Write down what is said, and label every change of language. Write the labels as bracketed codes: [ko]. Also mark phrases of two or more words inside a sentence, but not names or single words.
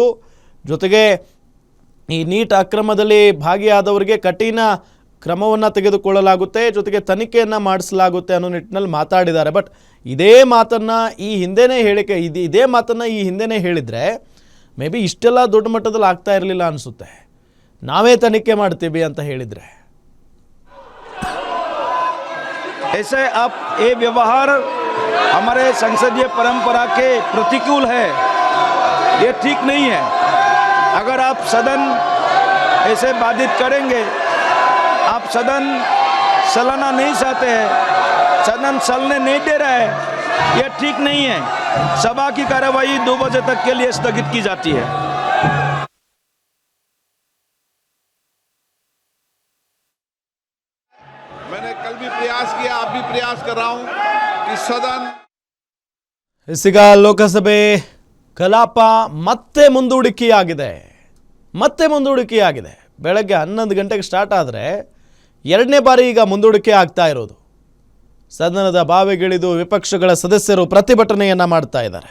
[kn] ಜೊತೆಗೆ ಈ ನೀಟ್ ಅಕ್ರಮದಲ್ಲಿ ಭಾಗಿಯಾದವರಿಗೆ ಕಠಿಣ ಕ್ರಮವನ್ನು ತೆಗೆದುಕೊಳ್ಳಲಾಗುತ್ತೆ, ಜೊತೆಗೆ ತನಿಖೆಯನ್ನು ಮಾಡಿಸಲಾಗುತ್ತೆ ಅನ್ನೋ ನಿಟ್ಟಿನಲ್ಲಿ ಮಾತಾಡಿದ್ದಾರೆ. ಬಟ್ ಇದೇ ಮಾತನ್ನು ಈ ಹಿಂದೆನೇ ಹೇಳಿದರೆ [en] may be [kn] ಇಷ್ಟೆಲ್ಲ ದೊಡ್ಡ ಮಟ್ಟದಲ್ಲಿ ಆಗ್ತಾ ಇರಲಿಲ್ಲ ಅನಿಸುತ್ತೆ. ನಾವೇ ತನಿಖೆ ಮಾಡ್ತೀವಿ ಅಂತ ಹೇಳಿದರೆ [hi] ऐसे अब ये व्यवहार हमारे संसदीय परंपरा के प्रतिकूल है, ये ठीक नहीं है. अगर आप सदन ऐसे बाधित करेंगे, आप सदन चलाना नहीं चाहते हैं, सदन चलने नहीं दे रहा है, ये ठीक नहीं है. सभा की कार्यवाही 2 बजे तक के लिए स्थगित की जाती है. मैंने कल भी प्रयास किया, अब भी प्रयास कर रहा हूं कि सदन [kn] इसೀಗ ಲೋಕಸಭೆ ಕಲಾಪ ಮತ್ತೆ ಮುಂದೂಡಿಕೆಯಾಗಿದೆ. ಬೆಳಗ್ಗೆ 11 ಗಂಟೆಗೆ ಸ್ಟಾರ್ಟ್ ಆದರೆ ಎರಡನೇ ಬಾರಿ ಈಗ ಮುಂದೂಡಿಕೆ ಆಗ್ತಾ ಇರೋದು. ಸದನದ ಬಾವಿಗಿಳಿದು ವಿಪಕ್ಷಗಳ ಸದಸ್ಯರು ಪ್ರತಿಭಟನೆಯನ್ನು ಮಾಡ್ತಾ ಇದ್ದಾರೆ.